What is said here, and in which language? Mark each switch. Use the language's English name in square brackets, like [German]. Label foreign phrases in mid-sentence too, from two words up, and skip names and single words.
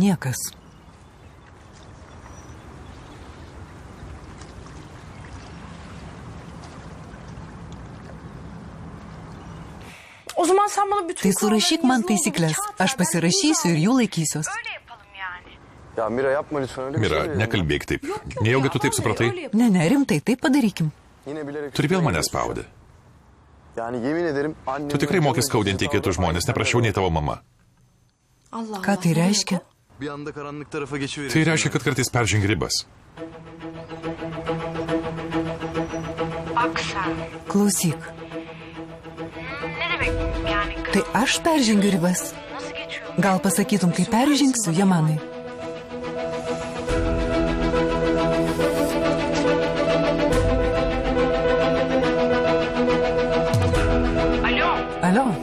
[Lithuanian] Niekas. [Turkish] O zaman sen bana bütün [Lithuanian] Tai surašyk man taisyklės. Aš pasirašysiu ir jų laikysiuos. [Turkish] Ya Mira yapma lütfen öyle bir Mira, şey. [Lithuanian] nekalbėk taip. Nejaugi tu taip supratai? Ne, rimtai, taip padarykim. [Turkish] Yine bilerek. [Lithuanian] Turi vėl mane spaudė. [Turkish] Yani yemin ederim annem. [Lithuanian] Tu tikrai moki skaudinti kitus žmonės, neprašiau nei tavo mama. Ką tai reiškia? [Turkish] Bir anda karanlık tarafa geçiveriyorsun. [Lithuanian] Tai reiškia, kad kartais peržengi ribas. Klausyk. Tai aš peržengiu ribas. Gal pasakytum, kai peržengsiu, Jamanai? Alio?